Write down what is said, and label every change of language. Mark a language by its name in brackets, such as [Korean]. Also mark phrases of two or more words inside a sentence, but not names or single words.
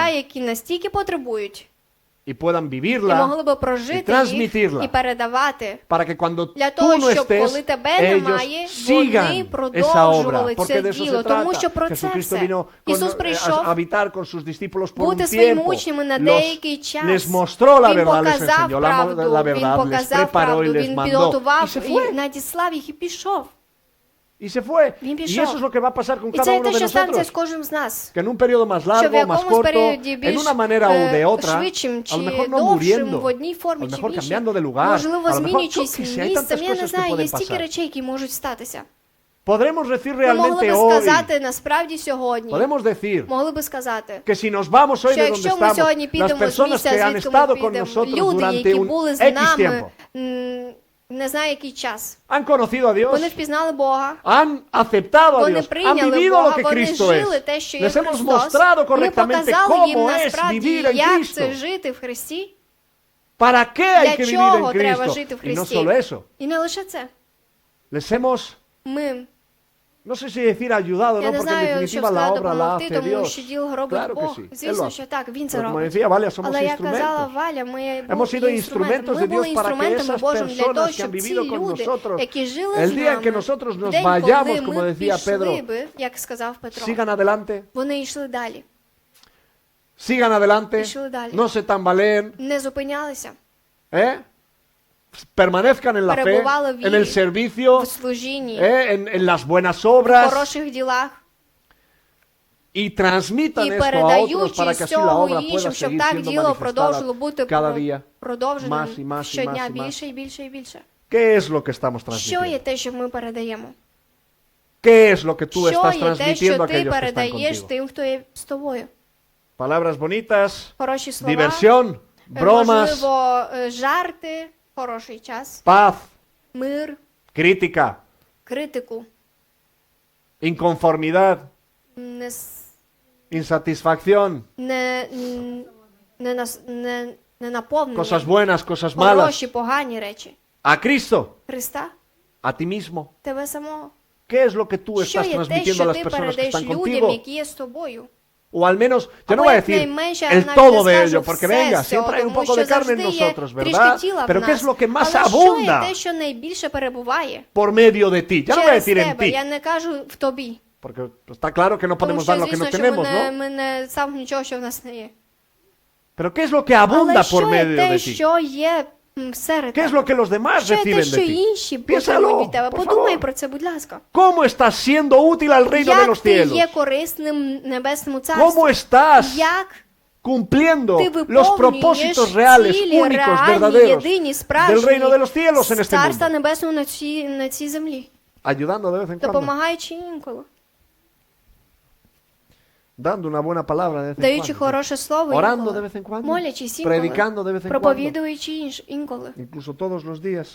[Spanish] necesitan [Ukrainian] які настільки потребують, [Spanish] y puedan [Ukrainian] і [Spanish] vivirla [Ukrainian] могли би прожити їх [Spanish] transmitirla. [Ukrainian] і передавати. [Spanish] para que cuando [Ukrainian] Для [Spanish] tú [Ukrainian] того, [Spanish] no [Ukrainian] щоб [Spanish] estés, [Ukrainian] коли тебе немає, [Spanish] ellos [Ukrainian] вони [Spanish] sigan esa obra, [Ukrainian] продовжували [Spanish] porque [Ukrainian] це [Spanish] de eso [Ukrainian] діло, [Spanish] se [Ukrainian] тому [Spanish] trata. [Ukrainian] що про це [Spanish] Jesucristo [Ukrainian] все. [Spanish] vino [Ukrainian] Ісус [Spanish] a [Ukrainian] прийшов [Spanish] habitar con sus discípulos por un [Ukrainian] бути своїми [Spanish] tiempo. [Ukrainian] учнями на [Spanish] Los- [Ukrainian] деякий час. [Spanish] les mostró la [Ukrainian] Він [Spanish] verdad, les [Ukrainian] показав [Spanish] enseñó [Ukrainian] правду, [Spanish] la [Ukrainian] він [Spanish] verdad, les [Ukrainian] показав [Spanish] preparó y [Ukrainian] правду, [Spanish] les [Ukrainian] він [Spanish] mandó y [Ukrainian] підготував [Spanish] se [Ukrainian] і [Spanish] fue. [Ukrainian] надіслав їх і пішов. [Spanish] Y se fue. [Ukrainian] Він [Spanish] Y [Ukrainian] пішов. [Spanish] eso es lo que va a pasar con [Ukrainian] І [Spanish] cada [Ukrainian] це [Spanish] uno [Ukrainian] те, [Spanish] de [Ukrainian] що станеться з [Spanish] nosotros. [Ukrainian] кожним з нас. [Spanish] Que en un periodo más [Ukrainian] Що в [Spanish] largo, más [Ukrainian] якомусь [Spanish] corto, [Ukrainian] періоді [Spanish] en [Ukrainian] більш [Spanish] una manera o de otra, [Ukrainian] швидшим [Spanish] a lo [Ukrainian] чи [Spanish] mejor no [Ukrainian] довшим, [Spanish] muriendo, [Ukrainian] в одній [Spanish] a [Ukrainian] формі [Spanish] lo [Ukrainian] чи [Spanish] mejor [Ukrainian] в [Spanish] cambiando de [Ukrainian] іншій. [Spanish] lugar, [Ukrainian] Можливо, [Spanish] a lo mejor, [Ukrainian] змінюючись [Spanish] yo qué sé, hay [Ukrainian] місцем, [Spanish] tantas [Ukrainian] я не [Spanish] cosas que [Ukrainian] знаю, є [Spanish] pueden [Ukrainian] стільки [Spanish] pasar. [Ukrainian] речей, які можуть статися. [Spanish] Podremos decir [Ukrainian] Ми могли [Spanish] realmente [Ukrainian] би [Spanish] hoy, [Ukrainian] сказати насправді сьогодні, [Spanish] podemos decir [Ukrainian] могли би сказати, [Spanish] que si nos vamos hoy [Ukrainian] що [Spanish] de donde [Ukrainian] якщо ми сьогодні [Spanish] estamos, las [Ukrainian] підемо з [Spanish] personas [Ukrainian] місця, [Spanish] que han [Ukrainian] звідки ми [Spanish] estado con [Ukrainian] підемо, [Spanish] nosotros [Ukrainian] люди, [Spanish] durante [Ukrainian] які [Spanish] un [Ukrainian] були з [Spanish] X [Ukrainian] нами, [Spanish] tiempo, [Ukrainian] не знаю який час, [Spanish] han conocido a Dios, [Ukrainian] вони впізнали Бога, [Spanish] han aceptado a [Ukrainian] вони [Spanish] Dios, han [Ukrainian] прийняли [Spanish] vivido [Ukrainian] Бога, [Spanish] lo que [Ukrainian] вони [Spanish] Cristo [Ukrainian] жили [Spanish] es. [Ukrainian] те, що є [Spanish] Les hemos [Ukrainian] Христос, [Spanish] mostrado [Ukrainian] ми [Spanish] correctamente [Ukrainian] показали їм [Spanish] cómo es [Ukrainian] насправді, [Spanish] vivir en [Ukrainian] як [Spanish] Cristo. [Ukrainian] це жити в Христі, [Spanish] ¿Para qué hay [Ukrainian] для [Spanish] que vivir [Ukrainian] чого [Spanish] en [Ukrainian] треба [Spanish] Cristo? [Ukrainian] жити в [Spanish] Y no [Ukrainian] Христі. [Spanish] solo eso, [Ukrainian] І не лише це. [Spanish] les hemos, [Ukrainian] Ми, [Spanish] no sé si decir ayudado, [Ukrainian] я [Spanish] ¿no? [Ukrainian] не [Spanish] Porque en [Ukrainian] знаю, що [Spanish] definitiva la [Ukrainian] сказати, [Spanish] obra la [Ukrainian] допомогти, [Spanish] hace [Ukrainian] тому [Spanish] Dios. [Ukrainian] що діло робить [Spanish] Claro que [Ukrainian] Бог. [Spanish] sí, Él lo [Ukrainian] Звісно, [Spanish] hace. [Ukrainian] що так, Він це [Spanish] Pero como [Ukrainian] робить. [Spanish] decía, Valia, somos [Ukrainian] Але як казала [Spanish] instrumentos. [Ukrainian] Валя, ми [Spanish] Hemos sido [Ukrainian] були інструментами. [Spanish] instrumentos [Ukrainian] Ми [Spanish] de [Ukrainian] були [Spanish] Dios para que [Ukrainian] інструментами [Spanish] esas [Ukrainian] Божим для того, [Spanish] personas que han [Ukrainian] щоб ці [Spanish] vivido con [Ukrainian] люди, [Spanish] nosotros, [Ukrainian] які жили [Spanish] el [Ukrainian] з [Spanish] día en que [Ukrainian] нами, [Spanish] nosotros nos [Ukrainian] в день, [Spanish] vayamos, [Ukrainian] коли [Spanish] como [Ukrainian] ми [Spanish] decía [Ukrainian] пішли [Spanish] Pedro, [Ukrainian] би, як сказав Петро, [Spanish] sigan adelante, [Ukrainian] вони йшли далі, [Spanish] sigan adelante, [Ukrainian] Пішли далі. [Spanish] no se tambaleen, [Ukrainian] не зупинялися [Spanish] ¿eh? Permanezcan en la fe, [Ukrainian] Перебували в [Spanish] en el [Ukrainian] вірі, [Spanish] servicio, [Ukrainian] в служінні, [Spanish] en las buenas [Ukrainian] в [Spanish] obras, [Ukrainian] хороших ділах, [Spanish] y transmitan [Ukrainian] і [Spanish] esto a otros para [Ukrainian] передаючи [Spanish] que [Ukrainian] з [Spanish] así la [Ukrainian] цього [Spanish] obra pueda [Ukrainian] іншим, щоб [Spanish] seguir [Ukrainian] так [Spanish] siendo [Ukrainian] діло продовжило [Spanish] manifestada [Ukrainian] бути [Spanish] cada día. [Ukrainian] продовженим [Spanish] Más y más y [Ukrainian] щодня [Spanish] más y más. [Ukrainian] більше і більше і більше. [Spanish] ¿Qué es lo que estamos [Ukrainian] Що є [Spanish] transmitiendo? [Ukrainian] те, що ми передаємо? [Spanish] ¿Qué es lo que tú [Ukrainian] Що [Spanish] estás [Ukrainian] є те, [Spanish] transmitiendo [Ukrainian] що [Spanish] a [Ukrainian] ти [Spanish] aquellos que están [Ukrainian] передаєш [Spanish] contigo? [Ukrainian] тим, хто є з тобою? [Spanish] Palabras bonitas, [Ukrainian] Хороші слова, [Spanish] diversión, bromas, [Ukrainian] можливо, жарти, хороший час, [Spanish] paz, [Ukrainian] мир, [Spanish] crítica, [Ukrainian] критику, [Spanish] inconformidad, [Ukrainian] не, [Spanish] insatisfacción, [Ukrainian] не наповнення, [Spanish] cosas buenas, cosas malas. [Ukrainian] хороші, погані речі. [Spanish] A Cristo, [Ukrainian] Христа, [Spanish] a ti mismo. [Ukrainian] тебе самого. [Spanish] ¿Qué es lo que tú [Ukrainian] Що [Spanish] estás [Ukrainian] є те, [Spanish] transmitiendo a [Ukrainian] що [Spanish] las [Ukrainian] ти [Spanish] personas que [Ukrainian] передаєш [Spanish] están [Ukrainian] людям, [Spanish] contigo? [Ukrainian] які є з тобою? [Spanish] O al menos, yo no [Ukrainian] Або [Spanish] voy a [Ukrainian] як [Spanish] decir [Ukrainian] найменше, я [Spanish] el [Ukrainian] навіть [Spanish] todo [Ukrainian] не [Spanish] de [Ukrainian] скажу [Spanish] ello, porque [Ukrainian] все [Spanish] venga, [Ukrainian] з цього, [Spanish] siempre hay un [Ukrainian] тому [Spanish] poco [Ukrainian] що [Spanish] de carne en [Ukrainian] завжди є [Spanish] nosotros, [Ukrainian] трішки [Spanish] ¿verdad? [Ukrainian] тіла в [Spanish] Pero ¿qué es [Ukrainian] нас. [Spanish] lo que más [Ukrainian] Але що є [Spanish] abunda [Ukrainian] те, що найбільше перебуває [Spanish] por medio de ti? Ya no voy a [Ukrainian] через [Spanish] decir en [Ukrainian] тебе? Я [Spanish] ti, [Ukrainian] не кажу в тобі. [Spanish] porque está claro que no [Ukrainian] Тому [Spanish] podemos [Ukrainian] що, [Spanish] dar lo que [Ukrainian] звісно, [Spanish] no [Ukrainian] що [Spanish] tenemos, ¿no? [Ukrainian] ми не сам нічого, що в нас не є. [Spanish] Pero ¿qué es lo que abunda [Ukrainian] Але [Spanish] por [Ukrainian] що є [Spanish] medio [Ukrainian] те, [Spanish] de ti? [Ukrainian] що є серед [Spanish] ¿Qué es [Ukrainian] тебе? [Spanish] lo que los demás [Ukrainian] Що є те, [Spanish] reciben [Ukrainian] що [Spanish] de ti? [Ukrainian] інші потребують [Spanish] Piénsalo, [Ukrainian] від тебе? [Spanish] por [Ukrainian] Подумай [Spanish] favor. [Ukrainian] про це, будь ласка. [Spanish] ¿Cómo estás siendo útil al reino de [Ukrainian] Як [Spanish] los [Ukrainian] ти є [Spanish] cielos? [Ukrainian] корисним небесному [Spanish] ¿Cómo [Ukrainian] царству? [Spanish] estás [Ukrainian] Як [Spanish] cumpliendo [Ukrainian] ти [Spanish] los [Ukrainian] виповнюєш [Spanish] propósitos reales, [Ukrainian] цілі, [Spanish] únicos, [Ukrainian] реальні, [Spanish] verdaderos [Ukrainian] єдині, справжні [Spanish] del reino de los cielos en este [Ukrainian] Царства [Spanish] mundo? [Ukrainian] Небесного на цій землі, [Spanish] Ayudando de vez en cuando, [Ukrainian] допомагаючи інколи, [Spanish] dando una buena palabra de vez en [Ukrainian] даючи [Spanish] cuando, [Ukrainian] хороше слово [Spanish] orando de [Ukrainian] інколи, [Spanish] vez en cuando, [Ukrainian] молячись інколи, [Spanish] predicando de vez en cuando, [Ukrainian] проповідуючи інколи, [Spanish] incluso todos los días.